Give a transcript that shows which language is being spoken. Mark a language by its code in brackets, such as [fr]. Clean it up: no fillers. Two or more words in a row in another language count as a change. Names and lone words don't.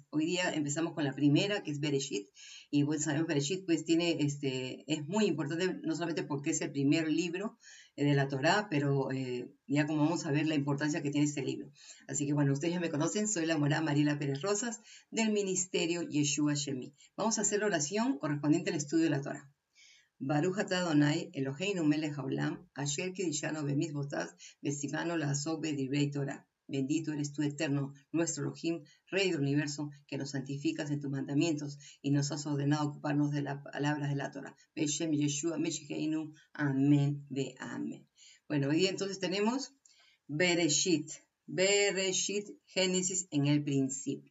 [es] Hoy día empezamos con la primera, que es Bereshit, y pues sabemos Bereshit pues es muy importante, no solamente porque es el primer libro de la Torá, pero ya como vamos a ver la importancia que tiene este libro. Así que bueno, ustedes ya me conocen, soy la morá Mariela Pérez Rosas del Ministerio Yeshua Shemi. Vamos a hacer la oración correspondiente al estudio de la Torá. [he] ברוך אתה אדוני, אלוהינו מלך העולם, אשר קידשנו במצוותיו, וציוונו לעסוק בדברי תורה. Bendito eres tú, eterno, nuestro Elohim, Rey del universo, que nos santificas en tus mandamientos y nos has ordenado ocuparnos de las palabras de la Torah. בשם ישוע משיחנו, אמן ואמן. [es] Bueno, hoy día entonces tenemos Bereshit, Génesis en el principio.